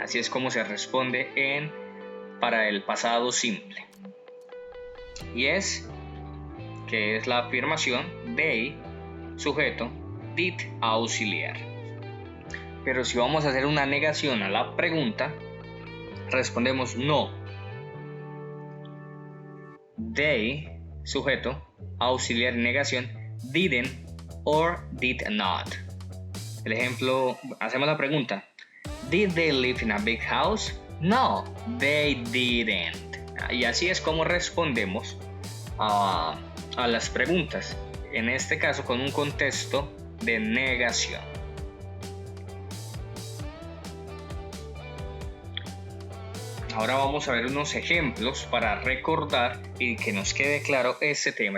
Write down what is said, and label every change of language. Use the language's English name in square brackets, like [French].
[Spanish] Así es como se responde para el pasado simple. Yes, que es la afirmación, they, sujeto, did, auxiliar. Pero si vamos a hacer una negación a la pregunta, respondemos no. [English] They, sujeto, auxiliar, negación, didn't or did not. [Spanish] El ejemplo, hacemos la pregunta. [English] Did they live in a big house? No, they didn't. [Spanish] Y así es como respondemos a las preguntas. En este caso con un contexto de negación. Ahora vamos a ver unos ejemplos para recordar y que nos quede claro este tema.